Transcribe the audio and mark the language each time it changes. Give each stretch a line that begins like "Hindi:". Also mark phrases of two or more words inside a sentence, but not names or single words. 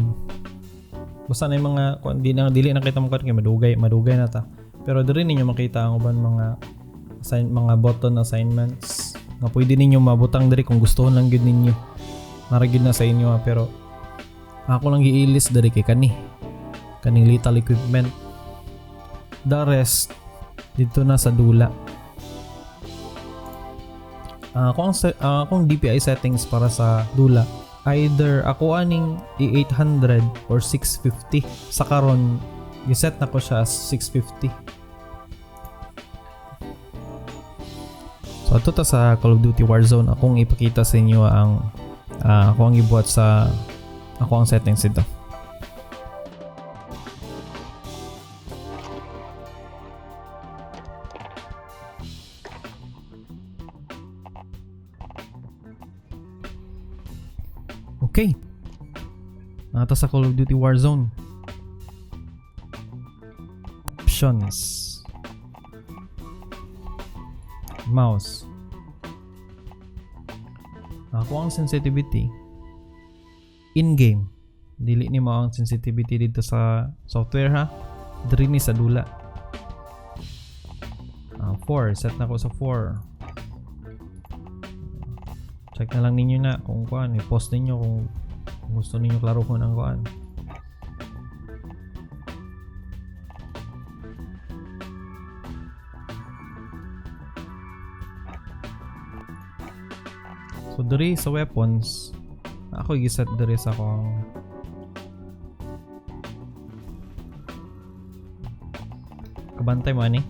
Cebuano: Basta na yung mga dili na kita mo kay madugay na ta. Pero diri ninyo makita ang uban mga
English: button assignments
Cebuano: nga pwede ninyo mabutang diri kung gusto lang gyud ninyo. Naragid na sa inyo pero ako lang gi-list diri kay kaning
English: lethal equipment. The rest
Cebuano: dito na sa dula. Akong
English: DPI settings
Cebuano: para sa dula, either ako aning E800 or 650. Sa karon giset na ko siya as 650. So ato ta sa Call of Duty Warzone, akong ipakita sa inyo ang ako ang gibuhat sa ako ang settings ito. Okay. Nata sa Call of Duty Warzone. Options. Mouse. Ako ang sensitivity in-game. Dili ni mo ang sensitivity dito sa software ha. Diri ni sa dula. 4. Set na ko sa 4. Check na lang ninyo na kung kuan. I-post ninyo kung gusto ninyo klaruhon ang kuan. So diri sa weapons, ako i-set diri sa akong kabantay mo ani.